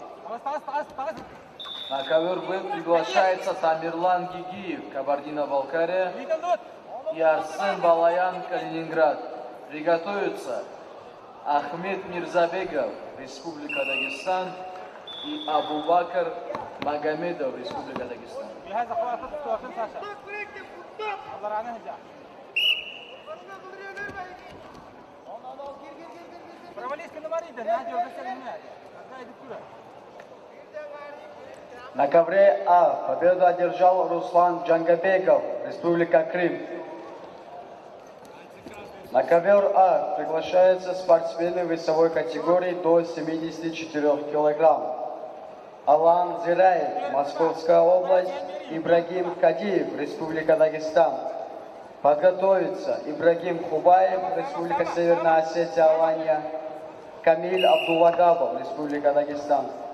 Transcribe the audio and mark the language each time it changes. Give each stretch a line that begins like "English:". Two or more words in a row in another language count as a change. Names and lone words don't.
Russian: На ковер Б приглашается Тамерлан Гигиев, Кабардино-Балкария, и Арсен Балаян, Калининград. Приготовятся Ахмед Мирзабегов, Республика Дагестан, и Абубакар Магомедов, Республика Дагестан. На ковре А победу одержал Руслан Джангабеков, Республика Крым. На ковер А приглашаются спортсмены весовой категории до 74 килограмм. Алан Зираев, Московская область, Ибрагим Кадиев, Республика Дагестан. Подготовиться Ибрагим Хубаев, Республика Северная Осетия, Алания. Камиль Абдуллагабов, Республика Дагестан.